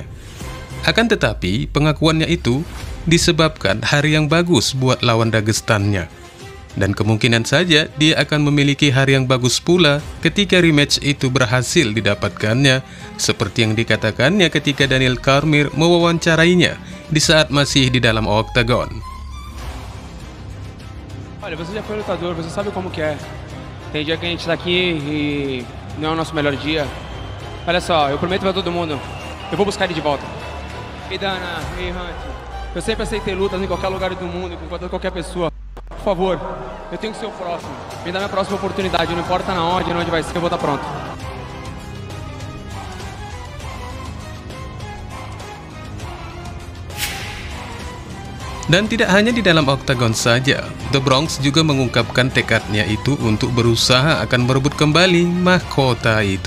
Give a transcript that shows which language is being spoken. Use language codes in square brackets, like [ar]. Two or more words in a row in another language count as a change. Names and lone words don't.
[id] Akan tetapi, pengakuannya itu disebabkan hari yang bagus buat lawan Dagestannya. Dan kemungkinan saja dia akan memiliki hari yang bagus pula ketika rematch itu berhasil didapatkannya, seperti yang dikatakannya ketika Daniel Cormier mewawancarainya di saat masih di dalam oktagon. [pt] Olha, você já foi lutador, você sabe como que é. Tem dia que a gente tá aqui e não é o nosso melhor dia. Olha só, eu prometo pra todo mundo, eu vou buscar ele de volta. E Dana, e Hunt, eu sempre aceitei lutas em qualquer lugar do mundo, com qualquer pessoa. Por favor, eu tenho que ser o próximo. Me dá minha próxima oportunidade, não importa na onde vai ser, eu vou estar pronto. [id] Dan tidak hanya di dalam oktagon saja, The Bronx juga mengungkapkan tekadnya itu untuk berusaha akan merebut kembali mahkota itu.